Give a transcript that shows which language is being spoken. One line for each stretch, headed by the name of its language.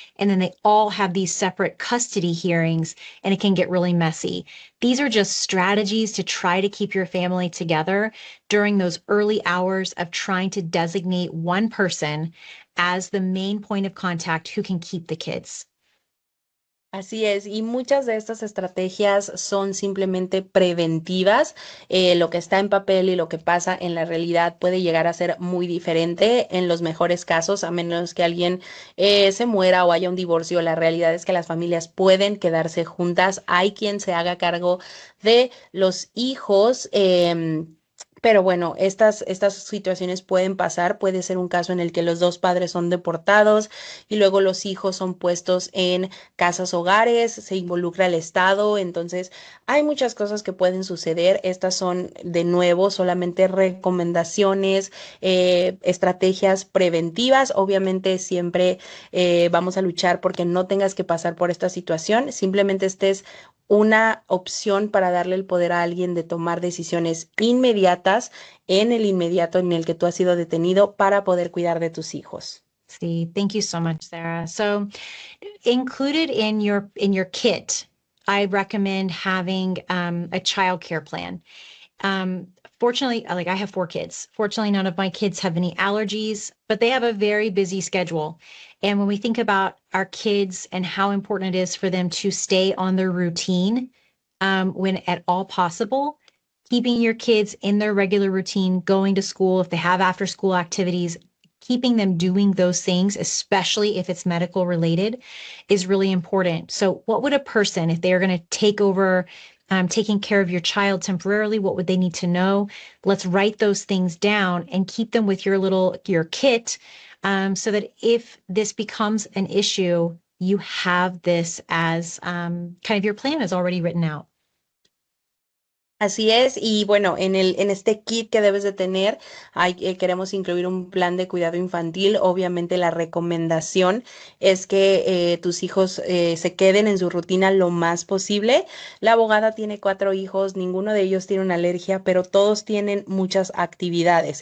English: And then they all have these separate custody hearings, and it can get really messy. These are just strategies to try to keep your family together during those early hours of trying to designate one person as the main point of contact who can keep the kids.
Spanish: Así es, y muchas de estas estrategias son simplemente preventivas. Lo que está en papel y lo que pasa en la realidad puede llegar a ser muy diferente en los mejores casos, a menos que alguien se muera o haya un divorcio. La realidad es que las familias pueden quedarse juntas. Hay quien se haga cargo de los hijos. Pero bueno, estas situaciones pueden pasar. Puede ser un caso en el que los dos padres son deportados y luego los hijos son puestos en casas hogares, se involucra el Estado. Entonces, hay muchas cosas que pueden suceder. Estas son, de nuevo, solamente recomendaciones, estrategias preventivas. Obviamente, siempre vamos a luchar porque no tengas que pasar por esta situación. Simplemente estés una opción para darle el poder a alguien de tomar decisiones inmediatas en el inmediato en el que tú has sido detenido para poder cuidar de tus hijos.
English: See, thank you so much, Sarah. So, included in your kit, I recommend having a child care plan. Fortunately, like I have 4 kids. Fortunately, none of my kids have any allergies, but they have a very busy schedule. And when we think about our kids and how important it is for them to stay on their routine, when at all possible, keeping your kids in their regular routine, going to school, if they have after school activities, keeping them doing those things, especially if it's medical related, is really important. So what would a person, if they are going to take over taking care of your child temporarily, what would they need to know? Let's write those things down and keep them with your kit, so that if this becomes an issue, you have this as kind of your plan is already written out.
Spanish: Así es, y bueno, en este kit que debes de tener, queremos incluir un plan de cuidado infantil. Obviamente la recomendación es que tus hijos se queden en su rutina lo más posible. La abogada tiene 4 hijos, ninguno de ellos tiene una alergia, pero todos tienen muchas actividades.